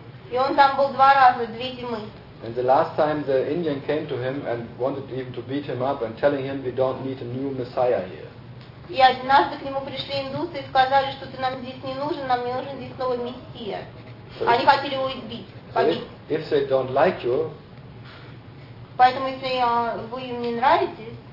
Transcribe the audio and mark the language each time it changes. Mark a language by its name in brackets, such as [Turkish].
[Russian] И он там был два раза, две зимы. [English] And the last time the Indian came to him and wanted even to beat him up and telling him we don't need a new Messiah here. [Russian] И однажды к нему пришли индусы и сказали, что ты нам здесь не нужен, нам не нужен здесь новый мессия. Они хотели его избить, побить. [English] If they don't like you, [Russian] поэтому если вы им не нравитесь.